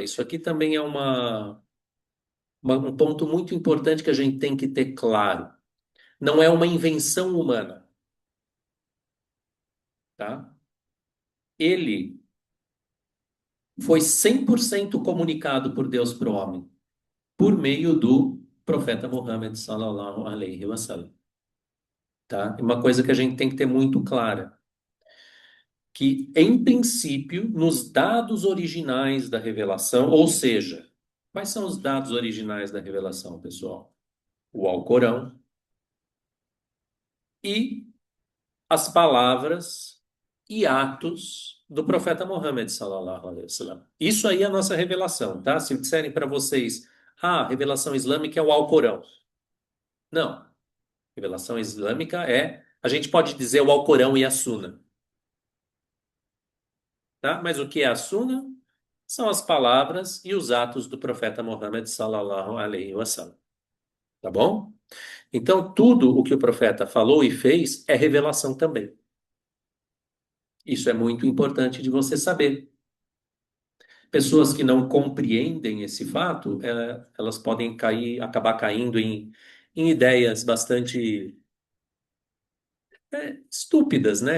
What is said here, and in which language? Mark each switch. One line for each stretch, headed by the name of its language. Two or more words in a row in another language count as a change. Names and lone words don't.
Portuguese: Isso aqui também é um ponto muito importante que a gente tem que ter claro. Não é uma invenção humana, tá? Ele foi 100% comunicado por Deus para o homem, por meio do profeta Muhammad
Arabic: صلى الله عليه وسلم,
Portuguese: tá? E uma coisa que a gente tem que ter muito clara, que em princípio, nos dados originais da revelação, ou seja, quais são os dados originais da revelação, pessoal? O Alcorão e as palavras e atos do profeta Muhammad
Arabic: صلى الله عليه وسلم.
Portuguese: Isso aí é a nossa revelação, tá? Se disserem para vocês, a revelação islâmica é o Alcorão. Não. Revelação islâmica é, a gente pode dizer o Alcorão e a Sunna, tá? Mas o que é a Sunna? São as palavras e os atos do profeta Muhammad
Arabic: صلى الله عليه وسلم,
Portuguese: tá bom? Então, tudo o que o profeta falou e fez é revelação também. Isso é muito importante de você saber. Pessoas que não compreendem esse fato, elas podem acabar caindo em ideias bastante estúpidas, né?